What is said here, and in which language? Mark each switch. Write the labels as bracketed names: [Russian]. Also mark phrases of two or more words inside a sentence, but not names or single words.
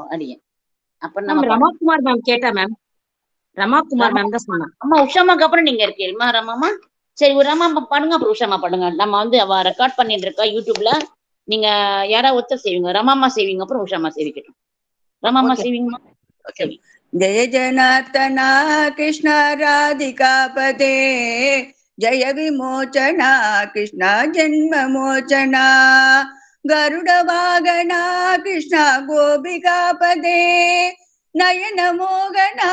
[Tamil] அடியன் அப்புறம் ரமாகுமார் மேம் கேட்டா மேம். ரமாகுமார் மேம் தான் சொன்னா. அம்மா உஷாமாக்கு அப்புறம் நீங்க இருக்கீங்களா ரமாமா? சரி, ஒரு ரமாமா பாடுங்க, அப்புறம் உஷாமா பாடுங்க. நம்ம வந்து அவ ரெக்கார்ட் பண்ணிட்டு இருக்கா யூடியூப்ல. நீங்க யாராவது ஒருத்தர் செய்வீங்க, ரமாமா செய்வீங்க, அப்புறம் உஷாமா செய்விக்கட்டும். ரமாமா செய்வீங்கம்மா. [Sanskrit] जय जनार्दना कृष्ण राधिकापते जय विमोचना कृष्ण जन्म मोचना गरुड़ वागना कृष्ण गोपिकापते नयन मोगना